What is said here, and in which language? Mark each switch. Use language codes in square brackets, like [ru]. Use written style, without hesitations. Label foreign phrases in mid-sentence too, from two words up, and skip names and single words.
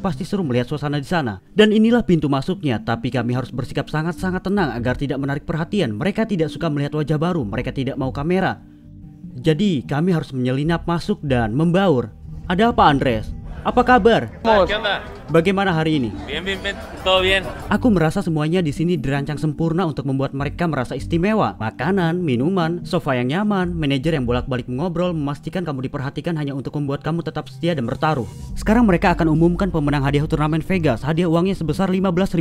[id] Pasti seru melihat suasana di sana. Dan inilah pintu masuknya, tapi kami harus bersikap sangat-sangat tenang agar tidak menarik perhatian. Mereka tidak suka melihat wajah baru, mereka tidak mau kamera. Jadi kami harus menyelinap masuk dan membaur. Ada apa, Andres? Apa kabar? Bagaimana hari ini? [es] Bien, todo bien. [id] Aku merasa semuanya di sini dirancang sempurna untuk membuat mereka merasa istimewa. Makanan, minuman, sofa yang nyaman, manajer yang bolak-balik mengobrol, memastikan kamu diperhatikan hanya untuk membuat kamu tetap setia dan bertaruh. Sekarang mereka akan umumkan pemenang hadiah turnamen Vegas. Hadiah uangnya sebesar $15.000.